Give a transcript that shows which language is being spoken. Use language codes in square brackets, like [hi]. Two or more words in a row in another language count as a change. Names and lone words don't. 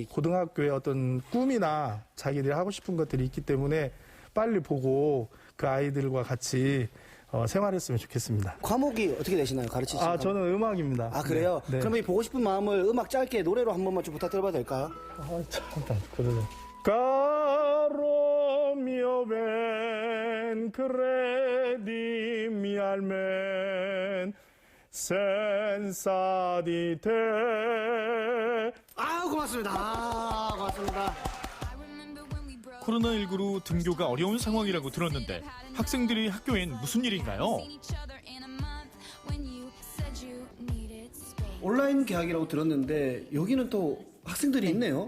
[ko] 고등학교에 어떤 꿈이나 자기들이 하고 싶은 것들이 있기 때문에 빨리 보고 그 아이들과 같이 생활했으면 좋겠습니다. 과목이 어떻게 되시나요? 가르치시는 저는 음악입니다. 아, 그래요? 네. 그러면 이 보고 싶은 마음을 음악 짧게 노래로 한 번만 좀 부탁드려봐도 될까요? 그러네. [it] Caro mio ben, credimi almen, senza di te. [ko] 고맙습니다. 고맙습니다. 코로나19로 등교가 어려운 상황이라고 들었는데 학생들이 학교엔 무슨 일인가요? 온라인 개학이라고 들었는데 여기는 또 학생들이 있네요.